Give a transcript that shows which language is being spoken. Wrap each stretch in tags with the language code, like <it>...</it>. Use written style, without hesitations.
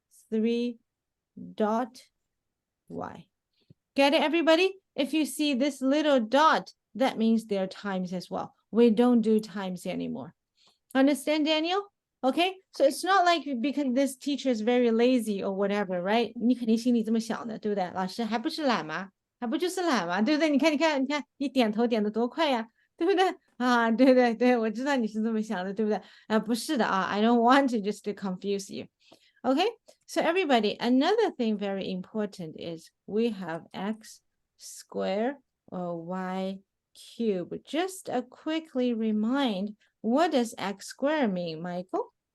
<en>3 dot y. Get it, everybody? If you see this little dot, that means they're times as well. We don't do times anymore. Understand, Daniel? Okay, so it's not like because this teacher is very lazy or whatever, right?</en> <zh>你肯定心里这么想的，对不对？老师还不是懒吗？还不就是懒吗？对不对？你看，你点头点得多快呀，对不对？啊，对，我知道你是这么想的，对不对？不是的啊</zh> <en>I don't want to just to confuse you. Okay, so everybody, another thing very important is we have x squared or y cube. Just a quickly remind, what does x squared mean, Michael?</en>